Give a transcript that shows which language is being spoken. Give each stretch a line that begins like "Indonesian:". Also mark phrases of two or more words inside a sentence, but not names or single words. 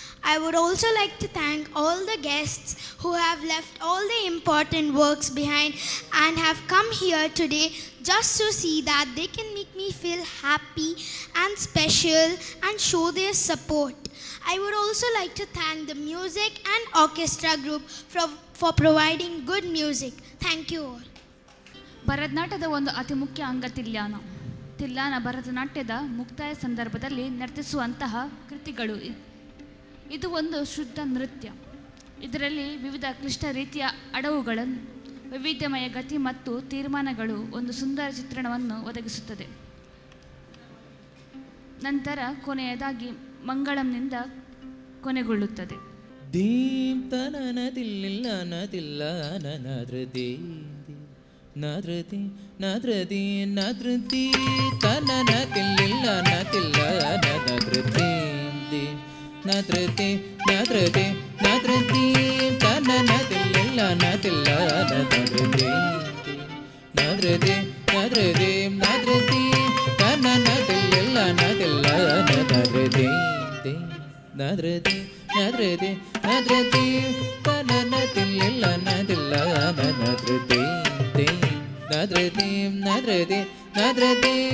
English: I would also like to thank all the guests who have left all the important works behind and have come here today just to see that they can make me feel happy and special and show their support. I would also like to thank the music and orchestra group for providing good music. Thank you all.
Kannada: ಭರತನಾಟ್ಯದ ಒಂದು ಅತಿ ಮುಖ್ಯ ಅಂಗ ತಿಲ್ಲಾನ. ತಿಲ್ಲಾನ ಭರತನಾಟ್ಯದ ಮುಕ್ತಾಯ ಸಂದರ್ಭದಲ್ಲಿ ನರ್ತಿಸುವಂತಹ ಕೃತಿಗಳು. ಇದು ಒಂದು ಶುದ್ಧ ನೃತ್ಯ. ಇದರಲ್ಲಿ ವಿವಿಧ ಕ್ಲಿಷ್ಟ ರೀತಿಯ ಅಡವುಗಳನ್ನು, ವೈವಿಧ್ಯಮಯ ಗತಿ ಮತ್ತು ತೀರ್ಮಾನಗಳು ಒಂದು ಸುಂದರ ಚಿತ್ರಣವನ್ನು ಒದಗಿಸುತ್ತದೆ. ನಂತರ ಕೊನೆಯದಾಗಿ ಮಂಗಳಂನಿಂದ ಕೊನೆಗೊಳ್ಳುತ್ತದೆ. ದೀಂ ತನನ ತಿಲ್ಲಿಲ್ಲ ನದಿಲ್ಲ ನನದ್ರದಿ ನದ್ರದಿ ನದ್ರದಿ ನದ್ರದಿ ತನನ ತಿಲ್ಲಿಲ್ಲ ನದಿಲ್ಲ ನನದ್ರದಿ ನದ್ರದಿ ನದ್ರದಿ ನದ್ರದಿ ತನನ ತಿಲ್ಲಿಲ್ಲ ನದಿಲ್ಲ ನನದ್ರದಿ ನದ್ರದಿ ನದ್ರದಿ ನದ್ರದಿ ತನನ ತಿಲ್ಲಿಲ್ಲ ನದಿಲ್ಲ ನನದ್ರದಿ ನದ್ರದಿ ನದ್ರದಿ ನದ್ರದಿ ತನನ ತಿಲ್ಲಿಲ್ಲ ನದಿಲ್ಲ ನನದ್ರದಿ ನದ್ರದಿ ನದ್ರದಿ ನದ್ರದಿ